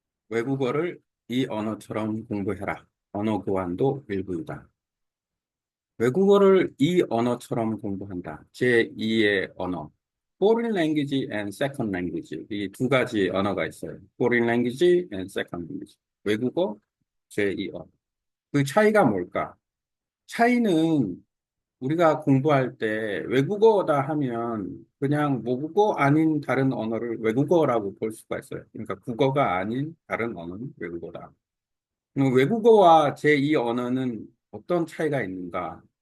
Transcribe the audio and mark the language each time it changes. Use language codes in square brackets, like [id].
[ko] 외국어를 이 언어처럼 공부해라. 언어 교환도 일부이다. 외국어를 이 언어처럼 공부한다. 제2의 언어. [en] Foreign language and second language. [ko] 이 두 가지 언어가 있어요. [en] Foreign language and second language. [ko] 외국어, 제2 언어. 그 차이가 뭘까? 차이는 우리가 공부할 때 외국어다 하면 그냥 모국어 아닌 다른 언어를 외국어라고 볼 수가 있어요. 그러니까 국어가 아닌 다른 언어는 외국어다. 외국어와 제2 언어는 어떤 차이가 있는가?